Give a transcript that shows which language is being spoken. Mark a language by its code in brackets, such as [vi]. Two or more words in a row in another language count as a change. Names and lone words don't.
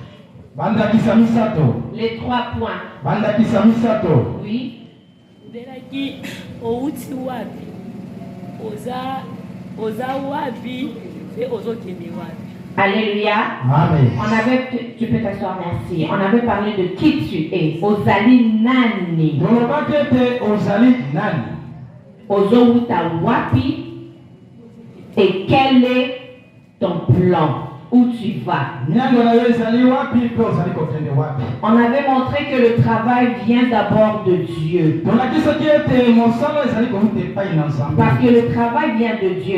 [fr] Les 3 points. Oui. Alléluia. Amen. Tu peux t'asseoir, merci. On avait parlé de qui tu es. [ln] Ozali nani. Ozowuta wapi. [fr] Et quel est ton plan? Où tu vas? On avait montré que le travail vient d'abord de Dieu. Parce que le travail vient de Dieu.